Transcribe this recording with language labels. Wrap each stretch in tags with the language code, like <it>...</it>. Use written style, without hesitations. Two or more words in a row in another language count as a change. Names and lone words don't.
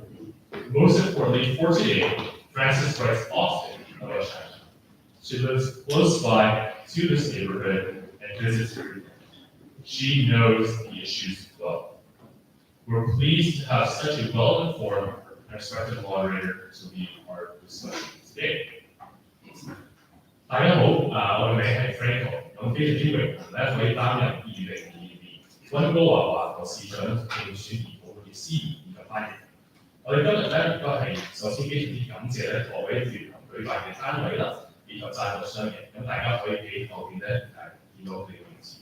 <en>Most importantly for today, Frances writes often about China. She lives close by to this neighborhood and visits frequently. She knows the issues well. We're pleased to have such a well-informed and respected moderator to be part of the discussion today.</en> <yue>大家好，我嘅名係 Franco， 咁非常之榮幸咧可以擔任2022年溫哥華華國市長競選義務嘅司儀以及翻譯。我哋今日咧亦都係首先非常之感謝咧各位聯合舉辦嘅單位啦，以及贊助商嘅，咁大家可以喺後邊咧見到佢哋嘅名字。</yue>